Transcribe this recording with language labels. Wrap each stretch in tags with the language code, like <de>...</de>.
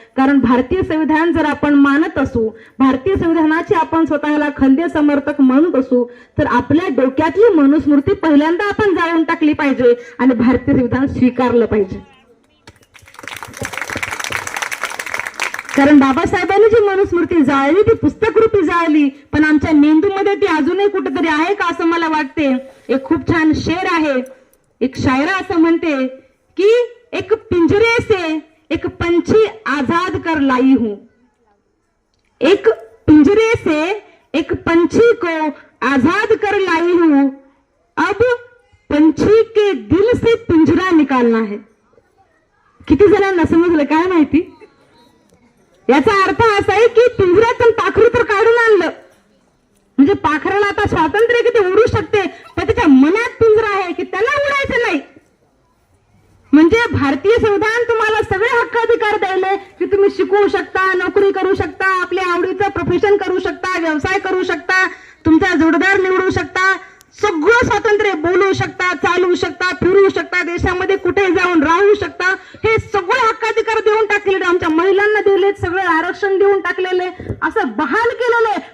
<mr>कारण भारतीय संविधान जर आपण मानत असू, भारतीय संविधानाचे आपण स्वतःला खंदे समर्थक म्हणत असू, तर आपल्या डोक्यातली मनुस्मृती पहिल्यांदा आपण जाळून टाकली पाहिजे आणि भारतीय संविधान स्वीकारलं पाहिजे. कारण बाबासाहेबांनी जी मनुस्मृती जाळली ती पुस्तकरूपी जाळली, पण आमच्या मेंदूमध्ये ती अजूनही कुठेतरी आहे का असं मला वाटते. एक खूप छान शेर आहे, एक शायरा असं म्हणते की</mr> <hi>एक पिंजरे से एक पंछी आजाद कर लाई हूं, एक पिंजरे से एक पंछी को आजाद कर लाई हूं, अब पंछी के दिल से पिंजरा निकालना है.</hi> <mr>किती जणांना समजलं काय माहिती? याचा अर्थ असा आहे की पिंजऱ्यातून पाखरू तर काढून आणलं, म्हणजे पाखराला आता स्वातंत्र्य किती उडू शकते, पण त्याच्या मनात पिंजरा आहे की त्याला उडायचं नाही. म्हणजे भारतीय संविधान तुम्हाला सगळे हक्क अधिकार द्यायले की तुम्ही शिकू शकता, नोकरी करू शकता, आपल्या आवडीचं प्रोफेशन करू शकता, व्यवसाय करू शकता, तुमचा जोडदार निवडू शकता, सगळं स्वातंत्र्य बोलू शकता, चालू शकता, फिरू शकता, देशामध्ये कुठे जाऊन राहू शकता, हे सगळे हक्काधिकार देऊन टाकलेले, आमच्या महिलांना दिले, सगळे आरक्षण देऊन टाकलेले, असं बहाल केलेलं आहे.</mr>